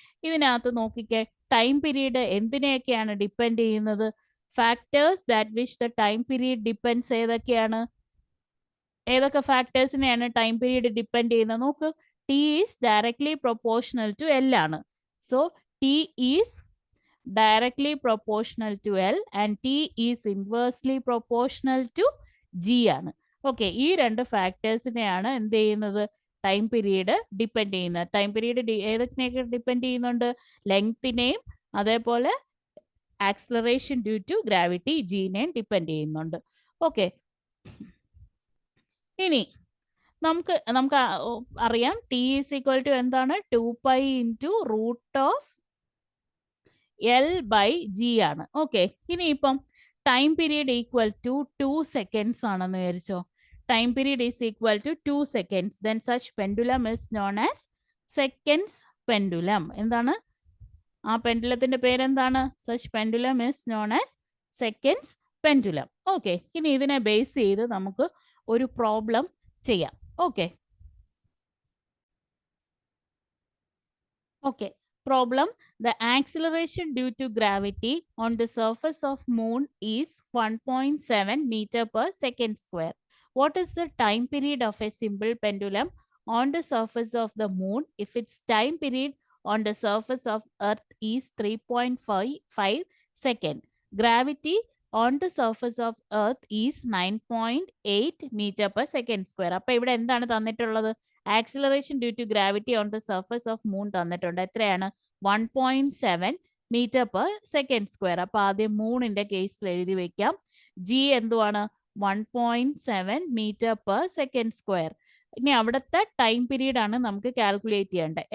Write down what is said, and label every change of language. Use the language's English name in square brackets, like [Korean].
[Malayalam] ഇതിനകത്ത് നോക്കിക്കേ, time period എന്തിനെയൊക്കെയാണ് depend ചെയ്യുന്നത്? [English] factors that which the time period depends [Malayalam] ഏതൊക്കെയാണ്? ഏതൊക്കെ ഫാക്ടേഴ്സിനെയാണ് ടൈം പീരീഡ് ഡിപ്പെൻഡ് ചെയ്യുന്നത്? നോക്ക്, [English] T is directly proportional to L [Malayalam] ആണ്. [English] So T is directly proportional to L and T is inversely proportional to G ആണ്. [Malayalam] Okay, ഈ രണ്ട് ഫാക്ടേഴ്സിനെയാണ് എന്ത് ചെയ്യുന്നത്? ടൈം പീരീഡ് ഡിപ്പെൻഡ് ചെയ്യുന്നത്. ടൈം പീരീഡ് ഏതൊക്കെ ഡിപ്പെൻഡ് ചെയ്യുന്നുണ്ട്? ലെങ്തിനെയും അതേപോലെ acceleration due to gravity ജീനെയും depend ചെയ്യുന്നുണ്ട്. ഓക്കെ, ഇനി നമുക്ക് അറിയാം ടി ഈസ് ഈക്വൽ ടു എന്താണ്? [English] 2π into root of L/G ആണ്. [Malayalam] ഓക്കെ, ഇനിയിപ്പം time period equal to 2 seconds ആണെന്ന് വിചാരിച്ചോ. [English] Time period is equal to 2 seconds. Then such pendulum is known as seconds pendulum. [Malayalam] എന്താണ് ആ പെൻഡുലത്തിന്റെ പേരെന്താണ്? [English] Such pendulum is known as seconds pendulum. [Malayalam] Okay, ഇനി ഇതിനെ base ചെയ്ത് നമുക്ക് ഒരു പ്രോബ്ലം ചെയ്യാം. [English] Okay, problem: the acceleration due to gravity on the surface of moon is 1.7 meter per second square. What is the time period of a simple pendulum on the surface of the moon if its time period on the surface of earth is 3.5 second? Gravity on the surface of earth is 9.8 meter per second square. [Malayalam] അപ്പോൾ ഇവിടെ എന്താണ് തന്നിട്ടുള്ളത്? [English] acceleration due to gravity on the surface of moon [Malayalam] തന്നിട്ടുണ്ട്. എത്രയാണ്? 1.7 metre per second square. അപ്പോൾ ആദ്യം മൂണിന്റെ കേസിൽ എഴുതി വെക്കാം. ജി എന്തുവാണ്? 1.7 മീറ്റർ പെർ സെക്കൻഡ് സ്ക്വയർ. ഇനി അവിടുത്തെ ടൈം പീരീഡ് ആണ് നമുക്ക് കാൽക്കുലേറ്റ് ചെയ്യേണ്ടത്.